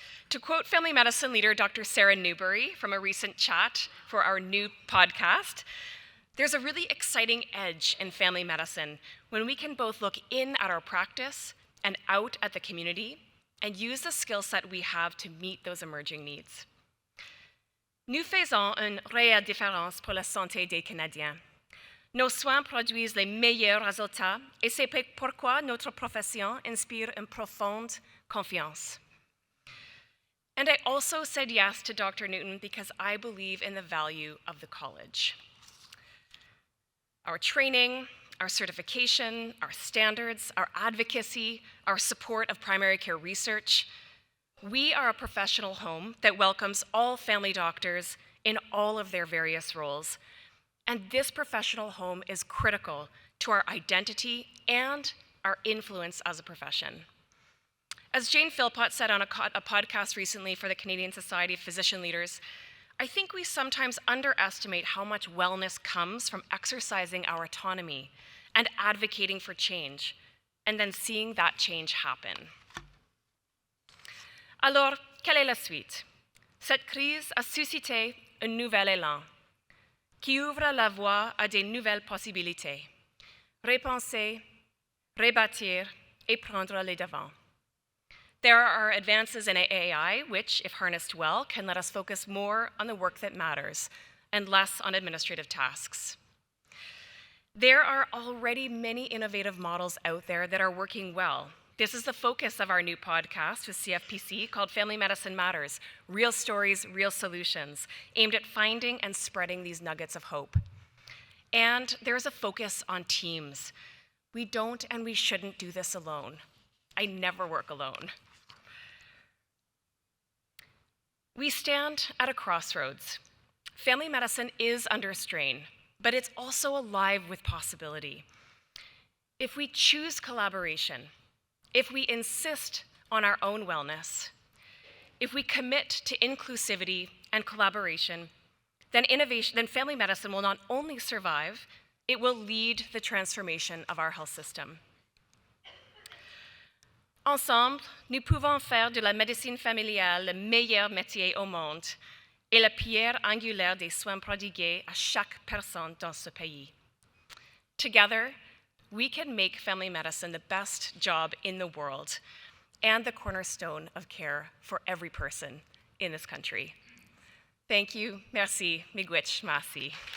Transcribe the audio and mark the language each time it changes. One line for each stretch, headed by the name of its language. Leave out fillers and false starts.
English: To quote family medicine leader Dr. Sarah Newbury from a recent chat for our new podcast, there's a really exciting edge in family medicine when we can both look in at our practice and out at the community and use the skill set we have to meet those emerging needs.
French: Nous faisons une réelle différence pour la santé des Canadiens. Nos soins produisent les meilleurs résultats et c'est pourquoi notre profession inspire une profonde confiance.
English: And I also said yes to Dr. Newton because I believe in the value of the college. Our training, our certification, our standards, our advocacy, our support of primary care research. We are a professional home that welcomes all family doctors in all of their various roles. And this professional home is critical to our identity and our influence as a profession. As Jane Philpott said on a podcast recently for the Canadian Society of Physician Leaders, I think we sometimes underestimate how much wellness comes from exercising our autonomy and advocating for change, and then seeing that change happen.
French: Alors, quelle est la suite? Cette crise a suscité un nouvel élan qui ouvre la voie à de nouvelles possibilités. Repenser, rebâtir, et prendre les devants.
English: There are advances in AI, which, if harnessed well, can let us focus more on the work that matters and less on administrative tasks. There are already many innovative models out there that are working well. This is the focus of our new podcast with CFPC called Family Medicine Matters, Real Stories, Real Solutions, aimed at finding and spreading these nuggets of hope. And there's a focus on teams. We don't and we shouldn't do this alone. I never work alone. We stand at a crossroads. Family medicine is under strain, but it's also alive with possibility. If we choose collaboration, if we insist on our own wellness, if we commit to inclusivity and collaboration, then family medicine will not only survive, it will lead the transformation of our health system.
French: Ensemble, nous pouvons faire de la médecine familiale le meilleur métier au monde et la pierre angulaire des soins prodigués à chaque personne dans ce pays.
English: Together, we can make family medicine the best job in the world and the cornerstone of care for every person in this country. Thank you.
French: Merci.
Ojibwa: Miigwech.
English: Masi.